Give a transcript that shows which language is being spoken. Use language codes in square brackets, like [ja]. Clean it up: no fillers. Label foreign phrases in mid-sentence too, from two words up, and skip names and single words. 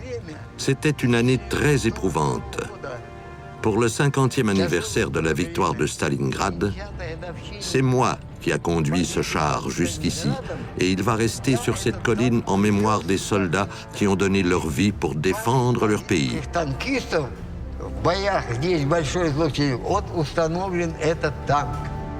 [fr] C'était une année très éprouvante. Pour le 50e anniversaire de la victoire de Stalingrad, c'est moi qui a conduit ce char jusqu'ici, et il va rester sur cette colline en mémoire des soldats qui ont donné leur vie pour défendre leur pays. [ru] В боях здесь большой случай. Вот установлен этот танк.